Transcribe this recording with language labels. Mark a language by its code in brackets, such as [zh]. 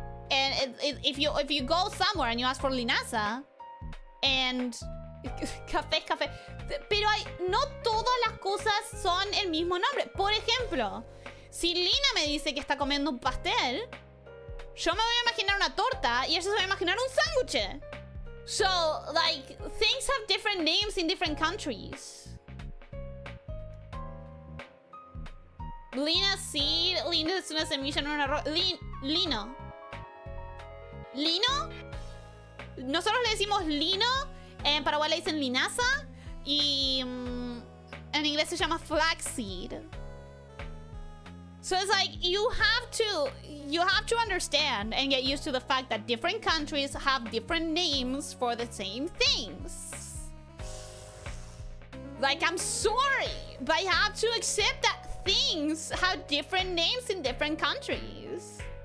[en] And if you go somewhere and you ask for linaza, and café. [es] Pero no todas las cosas son el mismo nombre. Por ejemplo, si Lina me dice que está comiendo un pastel, yo me voy a imaginar una torta y ella se va a imaginar un sándwich. [en] So, like, things have different names in different countries. Lina seed. [es] Lina es una semilla, no un arroz. Lino. ¿Lino? Nosotros le decimos lino. En Paraguay le dicen linaza. Y en inglés se llama flaxseed. [en] So it's like you have to understand and get used to the fact that different countries have different names for the same things. Like, I'm sorry, but I have to accept that things have different names in different countries.